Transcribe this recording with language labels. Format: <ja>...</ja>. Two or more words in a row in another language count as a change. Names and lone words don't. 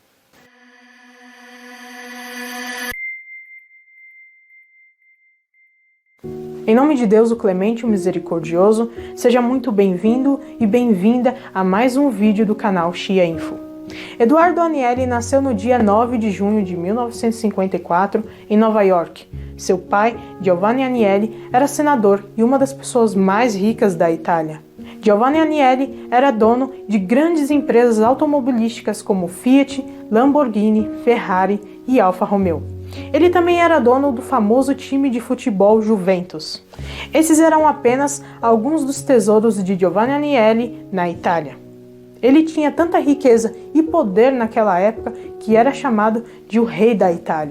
<pt>Em nome de Deus, o Clemente, o Misericordioso, seja muito bem-vindo e bem-vinda a mais um vídeo do canal Shia Info. Edoardo Agnelli nasceu no dia 9 de junho de 1954 em Nova York. Seu pai, Giovanni Agnelli, era senador e uma das pessoas mais ricas da Itália. Giovanni Agnelli era dono de grandes empresas automobilísticas como Fiat, Lamborghini, Ferrari e Alfa Romeo. Ele também era dono do famoso time de futebol Juventus. Esses eram apenas alguns dos tesouros de Giovanni Agnelli na Itália. Ele tinha tanta riqueza e poder naquela época que era chamado de o rei da Itália.</pt>